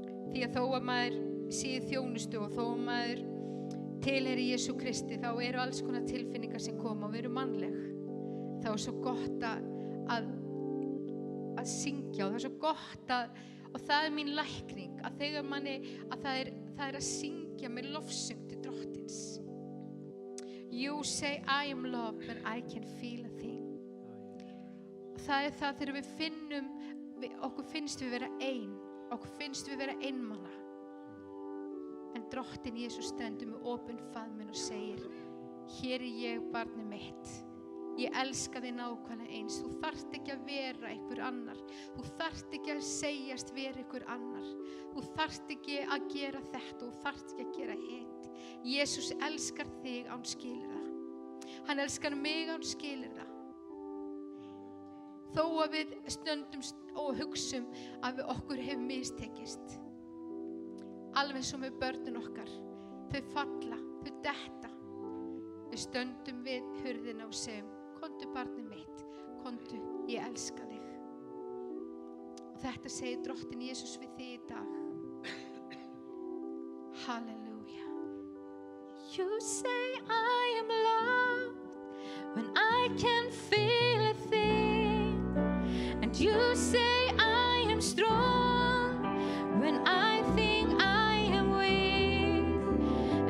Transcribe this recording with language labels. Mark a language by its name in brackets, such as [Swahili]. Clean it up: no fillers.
[Icelandic] Því að þó að maður sé í þjónustu og þó að maður tilheyri Jesú Kristi, þá eru alls konar tilfinningar sem koma og við erum mannleg. Það er svo gott að syngja, og það er svo gott og það er mín lækning, að þegar manni, að það er að syngja með lofsöng til drottins. [English] You say I am loved, but I can feel a thing. [Icelandic] Og það er það þegar við finnum, okkur finnst við vera okkur finnst við vera einmana. En drottin Jesús stendur með opinn faðminn og segir, hér er ég, barnið mitt. Ég elska þig nákvæmlega eins. Þú þarft ekki að vera einhver annar. Þú þarft ekki að segjast vera einhver annar. Þú þarft ekki að gera þetta og þú þarft ekki að gera hitt. Jesús elskar þig án skilur það. Hann elskar mig án skilur það. Þó að við stöndum og hugsum að við okkur hefur mistekist. Alveg svo með börnin okkar. Þau falla, þau detta. Við stöndum við hurðina og segjum, komdu barnið mitt, komdu, ég elska þig. Og þetta segir drottin Jesús við þig í dag. Halleluja. [English] You say I am loved when I can feel a thing. And you say I am strong when I think I am weak.